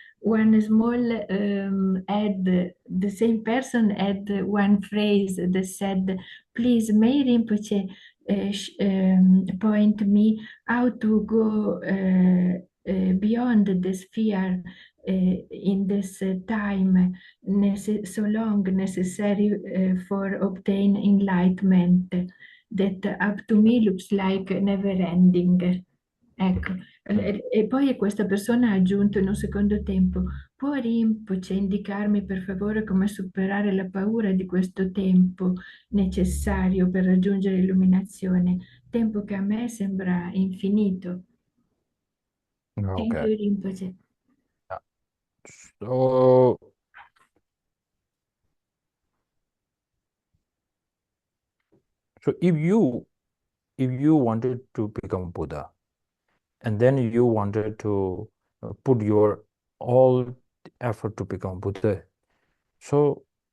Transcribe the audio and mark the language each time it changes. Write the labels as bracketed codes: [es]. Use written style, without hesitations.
[en] One small ad, the same person had one phrase that said, please, may Rinpoche point me how to go beyond the sphere in this time so long necessary for obtain enlightenment that up to me looks like never ending. [it] Ecco, Mm. e poi questa persona ha aggiunto in un secondo tempo: può Rinpoche indicarmi per favore come superare la paura di questo tempo necessario per raggiungere l'illuminazione, tempo che a me sembra infinito. [en] Thank Okay. you, Rinpoche. Yeah. So, so if you wanted to become Buddha, and then you wanted to put your all effort to become Buddha, so